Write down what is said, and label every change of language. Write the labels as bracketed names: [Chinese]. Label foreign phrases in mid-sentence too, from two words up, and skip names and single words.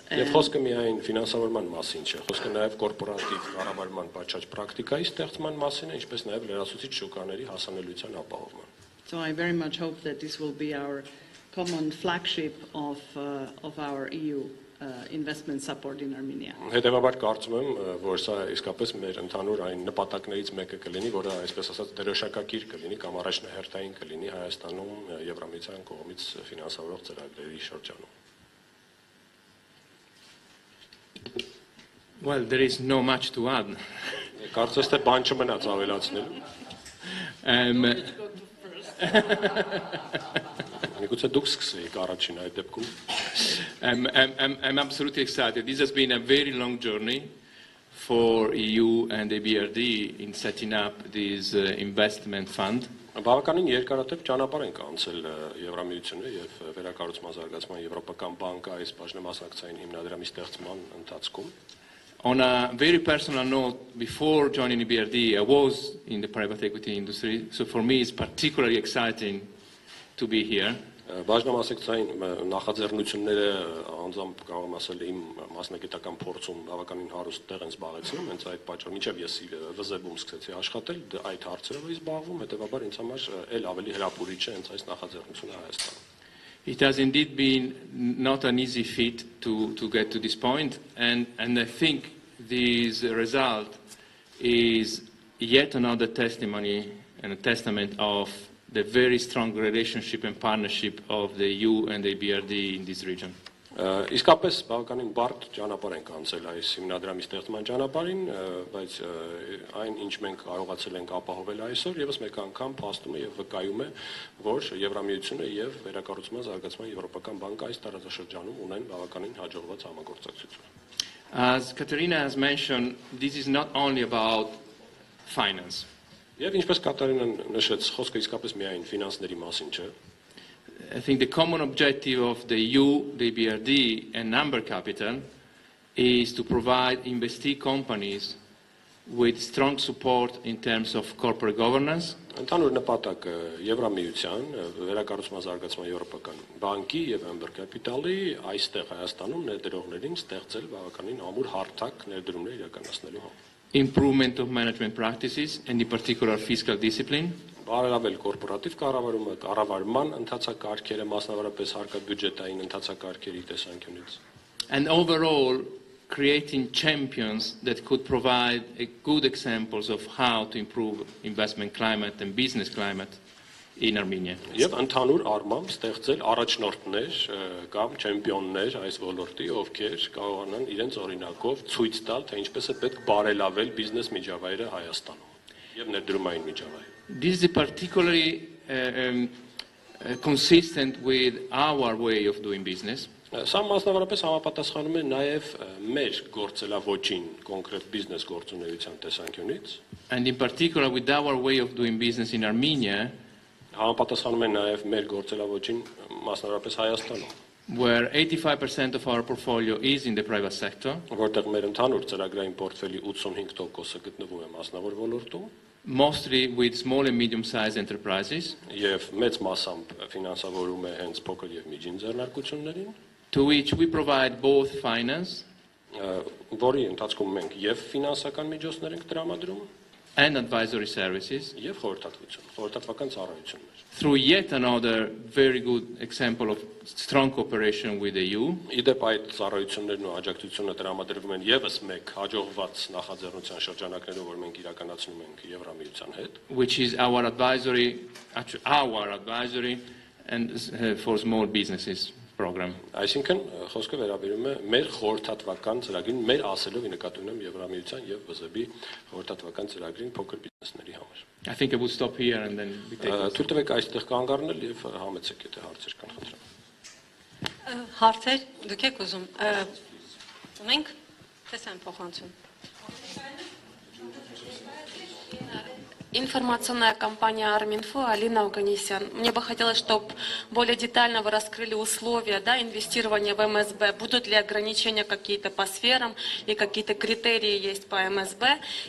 [Armenian] Եվ խոսքը միայն ֆինանսավորման մասին չէ, խոսքը նաև կորպորատիվ կառավարման պատշաճ պրակտիկայի ստեղծման մասին է, ինչպես նաև լրացուցիչ շուկաների հասանելիության ապահովման. [English] So I very much hope that this will be our common flagship of our EU investment support in Armenia. [Armenian] Հետևաբար կարծում եմ, որ սա իսկապես մեր ընդհանուր այն նպատակներից մեկը կլինի, որը այսպես ասած դրոշակակիր կլինի կամ առաջնահերթային կլինի Հայաստանում Եվրամիության կողմից ֆինանսավորող ծրագրերի շրջանում. [English] Well, there is no much to add. [Armenian] Կարծես թե բան չմնաց ավելացնելու. Միգուցե դուք սկսեիք առաջին այդ դեպքում. [English] I'm absolutely excited. This has been a very long journey for EU and the BRD in setting up this investment fund. [Armenian] Բավականին երկարատև ճանապարհ ենք անցել Եվրամիությունը եւ վերակառուցման զարգացման Եվրոպական բանկը այս բաժնեմասնակցային հիմնադրամի ստեղծման ընթացքում. [English] On a very personal note, before joining the BRD, I was in the private equity industry, so for me it's particularly exciting to be here. [Armenian] Բաժնամասնակցային նախաձեռնությունները անձամբ կարող եմ ասել իմ մասնագիտական փորձում բավականին հարուստ տեղ են զբաղեցնում, հենց այդ պատճառով մինչև ես ՎԶԵԲ-ում սկսեցի աշխատել, այդ հարցերով էի զբաղվում, հետեւաբար ինձ համար էլ ավելի հրապուրիչ է հենց այս նախաձեռնությունը Հայաստանում. [English] It has indeed been not an easy feat to get to this point, and I think this result is yet another testimony and a testament of the very strong relationship and partnership of the EU and the BRD in this region. [Armenian] Իսկապես բավականին բարդ ճանապարհ ենք անցել այս հիմնադրամի ստեղծման ճանապարհին, բայց այն ինչ մենք կարողացել ենք ապահովել այսօր, եւս մեկ անգամ փաստում է եւ վկայում է, որ Եվրամիությունը եւ Վերակառուցման զարգացման Եվրոպական բանկը այս տարածաշրջանում ունեն բավականին հաջողված համագործակցություն։ [English] As Katerina has mentioned, this is not only about finance. [Armenian] Եվ ինչպես Կատարինան նշեց, խոսքը իսկապես միայն ֆինանսների մասին չէ։ [English] I think the common objective of the EU, the BRD, and Amber Capital is to provide investee companies with strong support in terms of corporate governance. [Armenian] Ընդհանուր նպատակը Եվրամիության, Վերակառուցման զարգացման Եվրոպական բանկի եւ Amber Capital-ի այստեղ Հայաստանում ներդրողներին ստեղծել բավականին ամուր հարթակ ներդրումներ իրականացնելու համար։ [English] Improvement of management practices, and in particular fiscal discipline. [Armenian] Բարելավել կորպորատիվ կառավարման ընթացակարգերը, մասնավորապես հարկաբյուջետային ընթացակարգերի տեսանկյունից։ [English] And overall, creating champions that could provide good examples of how to improve investment climate and business climate in Armenia. [Armenian] Եվ ընդհանուր առմամբ ստեղծել առաջնորդներ կամ չեմպիոններ այս ոլորտի, ովքեր կարողանան իրենց օրինակով ցույց տալ, թե ինչպես է պետք բարելավել բիզնես միջավայրը Հայաստանում եւ ներդրումային միջավայրը։ [English] This is particularly consistent with our way of doing business. [Armenian] Սա մասնավորապես համապատասխանում է նաև մեր գործելավոճին կոնկրետ բիզնես գործունեության տեսանկյունից։ [English] And in particular with our way of doing business in Armenia, [Armenian] համապատասխանում է նաև մեր գործելավոճին մասնավորապես Հայաստանում, [English] where 85% of our portfolio is in the private sector, [Armenian] որտեղ մեր ընդհանուր ծրագրային պորտֆելի 85%-ը գտնվում է մասնավոր ոլորտում, [English] mostly with small and medium-sized enterprises, [Armenian] եւ մեծ մասամբ ֆինանսավորում է հենց փոքր եւ միջին ձեռնարկություններին, [English] to which we provide both finance [Armenian] որի ընթացքում մենք եւ ֆինանսական միջոցներ ենք տրամադրում [English] and advisory services, [Armenian] եւ խորհրդատվական ծառայություններ։ [English] through yet another very good example of strong cooperation with the EU. [Armenian] Իդեպ այդ ծառայություններն ու աջակցությունը տրամադրվում են եւս մեկ հաջողված նախաձեռնության շրջանակներով, որ մենք իրականացնում ենք Եվրամիության հետ, [English] which is our advisory and for small businesses program. [Armenian] Այսինքն խոսքը վերաբերում է մեր խորհրդատվական ծրագրին, մեր ասելով նկատի ունեմ Եվրամիության եւ ՎԶԵԲ-ի խորհրդատվական ծրագրին փոքր բիզնեսների համար։ [English] I think I would stop here and then we take it. [Armenian] Թույլ տվեք այստեղ կանգ առնել եւ համեցեք, եթե հարցեր կան, խնդրեմ։ Հարցեր դուք եք ուզում։ Ունենք տեսան փոխանցում։ [Russian] Информационная компания Арминфо, Алина Оганесян. Мне бы хотелось, чтобы более детально вы раскрыли условия инвестирования в МСБ. Будут ли ограничения какие-то по сферам и какие-то критерии есть по МСБ?